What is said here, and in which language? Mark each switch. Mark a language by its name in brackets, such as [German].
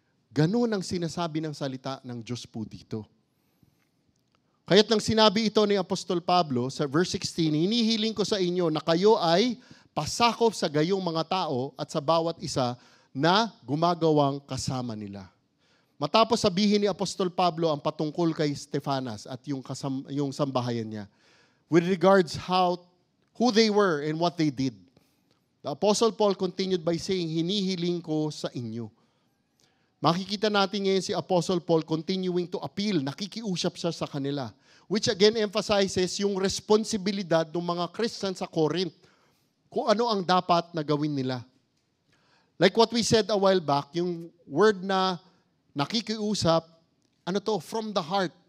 [Filipino] Ganun ang sinasabi ng salita ng Diyos po dito. Kaya't nang sinabi ito ni Apostol Pablo sa verse 16, hinihiling ko sa inyo na kayo ay pasakop sa gayong mga tao at sa bawat isa na gumagawang kasama nila. Matapos sabihin ni Apostol Pablo ang patungkol kay Stefanas at yung sambahayan niya, [English] with regards who they were and what they did, the Apostle Paul continued by saying, [Filipino] hinihiling ko sa inyo. Makikita natin ngayon si Apostle Paul [English] continuing to appeal, [Filipino] nakikiusap siya sa kanila, [English] which again emphasizes [Filipino] yung responsibilidad ng mga Christian sa Corinth, kung ano ang dapat na gawin nila. [English] Like what we said a while back, [Filipino] yung word na nakikiusap, [English] from the heart.